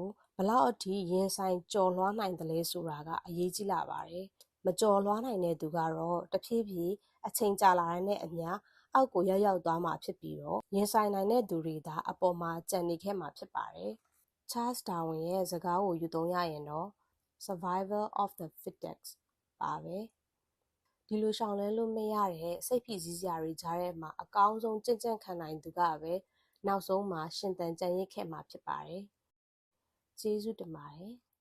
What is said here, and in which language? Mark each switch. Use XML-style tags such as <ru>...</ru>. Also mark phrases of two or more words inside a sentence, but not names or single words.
<my>ဘလောက်အထိရင်ဆိုင်ကြော်လွှားနိုင်တယ်လဲဆိုတာကအရေးကြီးလာပါတယ်မကြော်လွှားနိုင်တဲ့သူကတော့တဖြည်းဖြ ည်းအချိန်ကြာလာတဲ့အမျှအောက်ကိုရောက်သွားမှာဖြစ်ပြီးတော့ရင်ဆိုင်နိုင်တဲ့သူတွေသာအပေါ်မှာကျန်နေခဲ့မှာဖြစ်ပါတယ်။ Charles Darwin ရဲ့စကားကိုယူသုံးရရင်တော့</my> <en>survival of the fittest</en> <my>ပါပဲ။ဒီလိုရှောင်လွှဲလို့မရတဲ့စိတ်ဖိစီးစရာတွေကြားထဲမှာအကောင်းဆုံးကြံ့ကြံ့ခံနိုင်သူကပဲနောက်ဆုံးမှာရှင်သန်ကျန်ရစ်ခဲ့မှာဖြစ်ပါတယ်။ကျေးဇူးတင်ပါတယ်။</my>